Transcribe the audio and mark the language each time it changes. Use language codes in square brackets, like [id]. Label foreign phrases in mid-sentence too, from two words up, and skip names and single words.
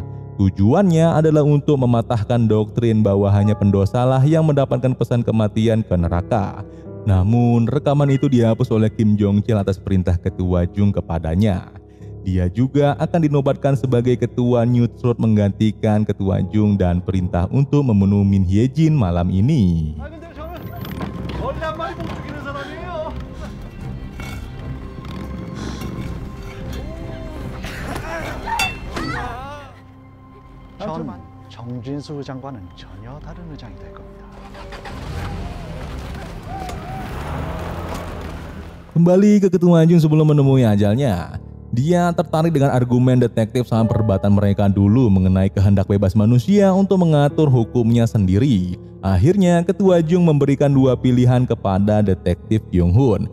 [id] Tujuannya adalah untuk mematahkan doktrin bahwa hanya pendosalah yang mendapatkan pesan kematian ke neraka. Namun rekaman itu dihapus oleh Kim Jong-chil atas perintah ketua Jung kepadanya. Dia juga akan dinobatkan sebagai ketua New Truth menggantikan ketua Jung dan perintah untuk membunuh Min Hye-jin malam ini. [ko] 하지만 정진수 장관은 전혀 다른 의장이 될 겁니다. [id] Kembali ke ketua Jung sebelum menemui ajalnya. Dia tertarik dengan argumen detektif saat perdebatan mereka dulu mengenai kehendak bebas manusia untuk mengatur hukumnya sendiri. Akhirnya ketua Jung memberikan dua pilihan kepada detektif Kyung-hun.